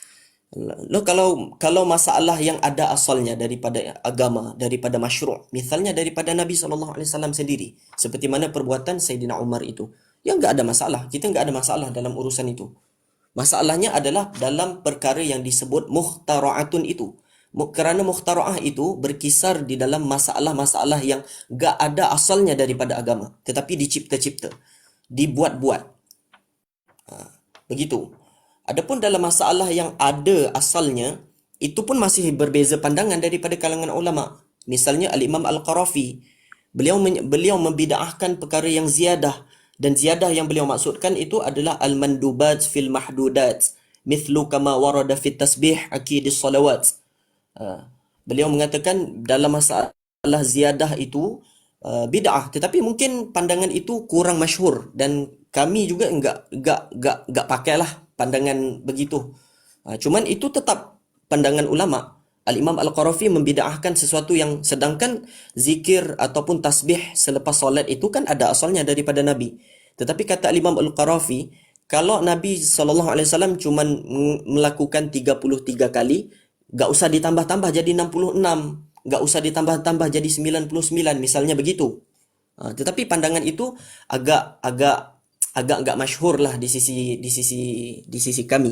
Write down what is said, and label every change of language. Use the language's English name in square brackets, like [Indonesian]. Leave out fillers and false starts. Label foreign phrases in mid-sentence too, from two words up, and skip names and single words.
[Malay] Kalau masalah yang ada asalnya daripada agama, daripada masyru', misalnya daripada Nabi SAW sendiri, seperti mana perbuatan Sayyidina Umar itu, yang enggak ada masalah, kita enggak ada masalah dalam urusan itu. Masalahnya adalah dalam perkara yang disebut mukhtara'atun itu. Kerana mukhtara'ah itu berkisar di dalam masalah-masalah yang enggak ada asalnya daripada agama, tetapi dicipta-cipta, dibuat-buat. Begitu. Adapun dalam masalah yang ada asalnya, itu pun masih berbeza pandangan daripada kalangan ulama. Misalnya Al-Imam Al-Qarafi, beliau membida'ahkan perkara yang ziyadah, dan ziyadah yang beliau maksudkan itu adalah [Arabic] المندوبات في المحدودات، مثل كما ورد في التسبيح عقيب الصلوات. [Malay] Beliau mengatakan dalam masalah ziyadah itu bid'ah, tetapi mungkin pandangan itu kurang masyhur dan kami juga enggak pakailah pandangan begitu. Cuman itu tetap pandangan ulama. Al-Imam Al-Qarafi membid'ahkan sesuatu yang, sedangkan zikir ataupun tasbih selepas solat itu kan ada asalnya daripada Nabi. Tetapi kata Al-Imam Al-Qarafi, kalau Nabi SAW cuma melakukan 33 kali, gak usah ditambah-tambah jadi 66, gak usah ditambah-tambah jadi 99, misalnya begitu. Tetapi pandangan itu agak masyhur lah di sisi kami.